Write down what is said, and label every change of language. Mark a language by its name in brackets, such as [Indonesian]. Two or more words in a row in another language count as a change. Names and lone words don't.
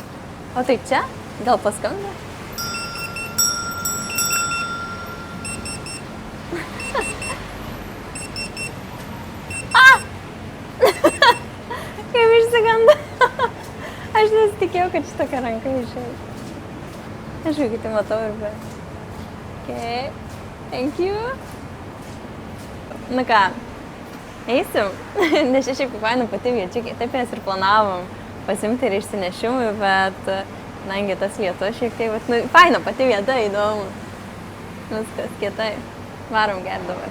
[Lithuanian] O tai čia? Gal paskambina? Kaip išsiganda. Aš nesitikėjau, kad šitokia ranka išeis. Aš jau kitį matau ir be. Okay. [English] Thank you. [Lithuanian] Nu ką, eisim. Nes šiaip kaip faina pati viečiukė. Taip mes ir planavom pasimti ir išsinešimui, bet nangi tas lietus šiek tiek, bet nu, faina pati vieta, įdomu. Viskas kietai. Varom gerti dabar.